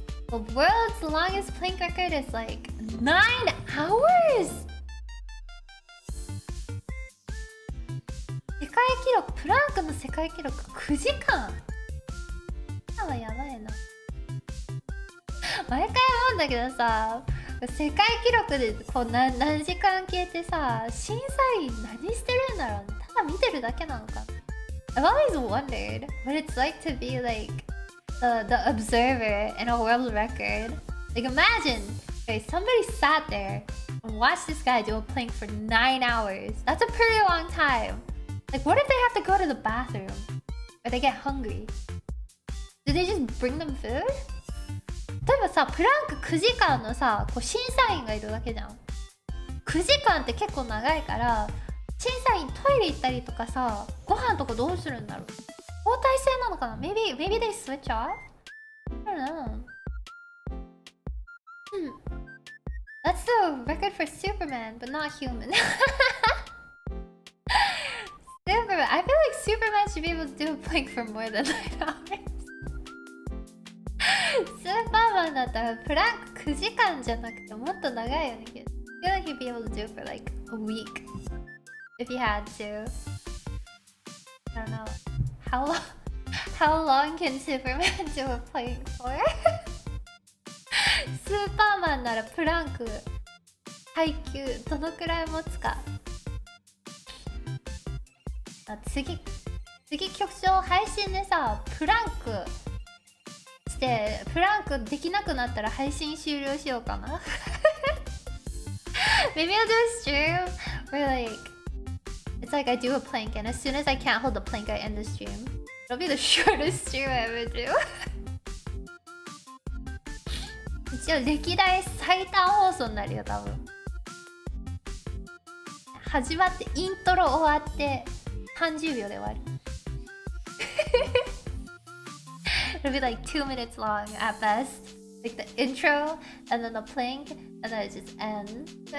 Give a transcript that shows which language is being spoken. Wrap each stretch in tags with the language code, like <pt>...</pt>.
<en>The world's longest plank record is like 9 hours!</en> <ja>世界記録、プランクの世界記録9時間今はやばいな。毎回思うんだけどさ、世界記録でこう何時間消えてさ、審査員何してるんだろうね。ただ見てるだけなのか。</ja> <en>I've always wondered what it's like to be like the observer in a world record. Like imagine, okay, somebody sat there and watched this guy do a plank for 9 hours. That's a pretty long time. Like what if they have to go to the bathroom? Or they get hungry? Do they just bring them food?</en> <ja>例えばさ、プランク9時間のさ、こう審査員がいるわけじゃん。9 9時間って結構長いから小さいトイレ行ったりとかさ、ご飯とかどうするんだろう。交代制なのかな。</ja> <en>maybe they switch off? I don't know. That's the record for Superman, but not human. Superman. I feel like Superman should be able to do a plank for more than 9 hours.</en> <ja>スーパーマンだったらプランク9時間じゃなくてもっと長いよね。</ja> <en>I feel like he'd be able to do it for like a week if he had to. I don't know. How long can Superman do a plank for?</en> <ja>スーパーマンならプランク耐久どのくらい持つか。次局長配信でさ、プランクしてプランクできなくなったら配信終了しようかな。</ja> <en>Maybe I'll do a stream where like it's like I do a plank and as soon as I can't hold the plank I end the stream. It'll be the shortest stream I ever do.</en> <ja>一応歴代最短放送になるよ多分。始まってイントロ終わって30秒で終わる。</ja> <en>It'll be like 2 minutes long at best. Like the intro and then the plank and then it just ends.</en>